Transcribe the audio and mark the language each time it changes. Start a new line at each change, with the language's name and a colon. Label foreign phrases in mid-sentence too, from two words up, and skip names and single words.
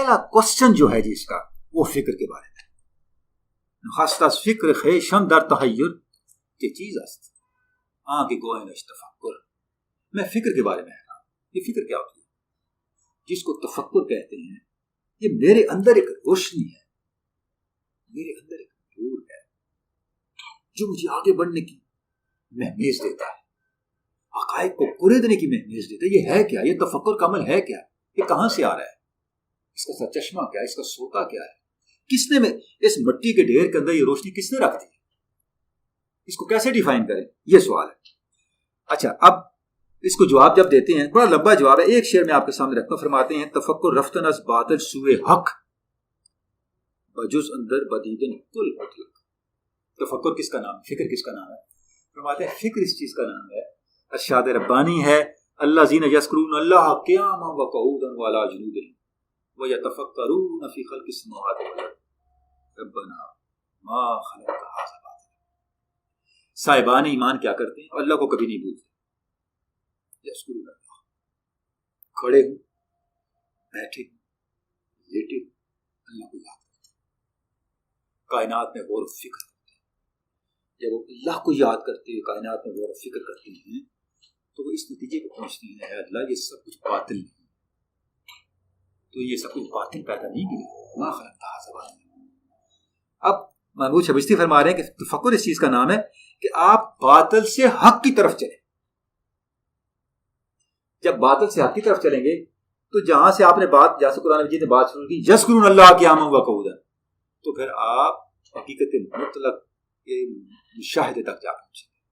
Urdu: پہلا کوشچن جو ہے جی اس کا وہ فکر کے بارے میں.
Persian: خاص از فکر خیشم در تحیر یہ چیز است آنکھ گوئنش تفکر.
Urdu: میں فکر کے بارے میں ہے. یہ فکر کیا ہوتی ہے؟ جس کو تفکر کہتے ہیں. یہ میرے اندر ایک روشنی ہے, میرے اندر ایک نور ہے جو مجھے آگے بڑھنے کی مہمیز دیتا ہے, حقائق کو کریدنے کی مہمیز دیتا ہے. یہ ہے کیا؟ یہ تفکر کا عمل ہے کیا؟ یہ کہاں سے آ رہا ہے؟ اس کا سرچشمہ کیا ہے؟ اس کا سوتا کیا ہے؟ کس نے اس مٹی کے ڈھیر کے اندر یہ روشنی کس نے رکھ دی؟ اس کو کیسے ڈیفائن کریں؟ یہ سوال ہے. اچھا, اب اس کو جواب جب دیتے ہیں, بڑا لمبا جواب ہے, ایک شعر میں آپ کے سامنے رکھتا ہوں. فرماتے ہیں
Persian: تفکر رفتن از باطل سوئے حق بجز اندر بدیدن کل مطلق.
Urdu: تفکر کس کا نام ہے؟ فکر کس کا نام ہے؟ فرماتے ہیں فکر اس چیز کا نام ہے. ارشاد ربانی ہے
Arabic: اللہ زین یذکرون اللہ قیاما وقعودا وعلی جنوبہم ویتفکرون فی خلق السماوات والارض ربنا ما خلقت ھذا باطلا.
Urdu: صاحبان ایمان کیا کرتے ہیں؟ اللہ کو کبھی نہیں بھولتے.
Arabic: یذکرون اللہ,
Urdu: کھڑے ہوں, بیٹھے ہوں, لیٹے ہوں, اللہ کو یاد کرتے ہیں. کائنات میں غور و فکر کرتے ہیں. جب وہ اللہ کو یاد کرتے ہیں, کائنات میں غور و فکر کرتے ہیں, تو وہ اس نتیجے کو پہنچتے ہیں اے اللہ یہ سب کچھ باطل نہیں, تو یہ سب کچھ باطل پیدا نہیں کیا.
Arabic: ما خلقت ھذا باطلا.
Urdu: اب محمود شبستی فرما رہے ہیں کہ تفکر اس چیز کا نام ہے کہ آپ باطل سے حق کی طرف چلیں. جب باطل سے حق کی طرف چلیں گے تو جہاں سے آپ نے بات, جہاں سے قرآن مجید نے بات شروع کی
Arabic: یذکرون اللہ قیاما وقعودا,
Urdu: تو پھر آپ حقیقت مطلق کے مشاہدے تک جا پہنچیں.